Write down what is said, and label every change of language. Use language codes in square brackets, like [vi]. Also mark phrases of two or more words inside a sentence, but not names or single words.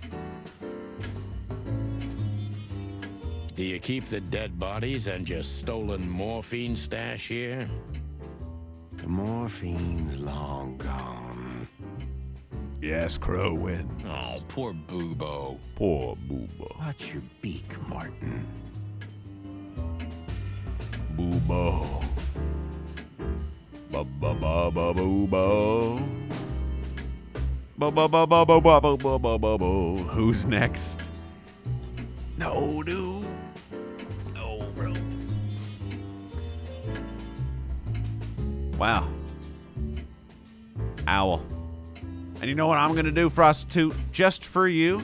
[en] Do you keep the dead bodies and your stolen morphine stash here? The morphine's long gone. Yes, crow wins. Oh, poor Boobo. Poor Boobo. Watch your beak, Martin. Boobo. Ba-ba-ba-ba-boobo. Ba-ba-ba-ba-ba-ba-ba-ba-ba-bo. Who's next? No, dude. No, bro. Wow. Owl. And you know what I'm going to do, Prostitute? Just for you.